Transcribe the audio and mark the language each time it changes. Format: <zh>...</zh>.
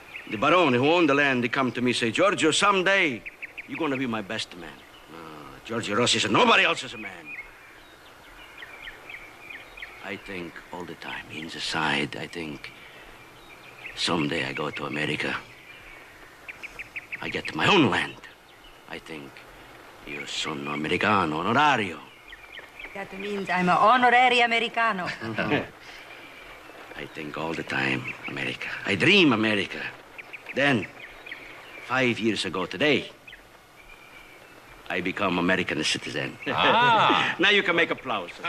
<en>The barone who owned the land, they come to me and say, Giorgio, someday you're going to be my best man. Georgio Rossi said, nobody else is a man. I think all the time, inside, I think someday I go to America. I get my own land. I think</en> <it>io sono americano, onorario.</it> <en>That means I'm an honorary Americano. I think all the time, America. I dream America. Then, 5 years ago today, I become American citizen. Ah. Now you can make applause.</en>